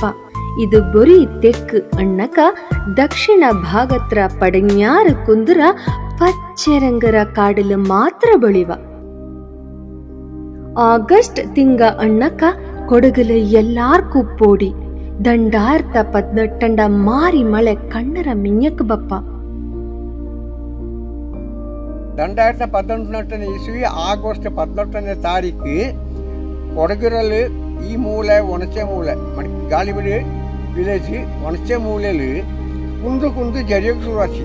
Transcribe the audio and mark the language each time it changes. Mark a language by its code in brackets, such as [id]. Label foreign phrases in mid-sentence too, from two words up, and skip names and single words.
[kfa] ಇದು ಬೊರಿ ತೆಕ್ಕು ಅಣ್ಣಕ ದಕ್ಷಿಣ ಭಾಗತ್ರ ಪಡನ್ಯಾರ ಕುಂದುರ ಪಚ್ಚೆರಂಗರ ಕಾಡಲು ಮಾತ್ರ ಬಳಿವ. ಆಗಸ್ಟ್ ತಿಂಗ ಅಣ್ಣಕ ಕೊಡಗಲ ಎಲ್ಲಾರ್ಗೂ ಪೋಡಿ ದಂಡಾರ್ಥ 18 ಮಾರಿ ಮಳೆ ಕಣ್ಣರ ಮಿಂಯಕ್ ಬಪ್ಪ. [kn] 2018 ಇಸ್ವಿ ಆಗಸ್ಟ್ 18ನೇ ತಾರೀಕು ಕೊಡಗಿರಲ್ಲಿ ಈ ಮೂಲೆ ಒಣಚೆ ಮೂಲೆ ಗಾಳಿಬಿಡಿ ವಿಲೇಜ್ ಒಣಚೆ ಮೂಲೆಯಲ್ಲಿ ಕುಂದು ಜರಿಯೋಕೆ ಶುರುವಾಚಿ.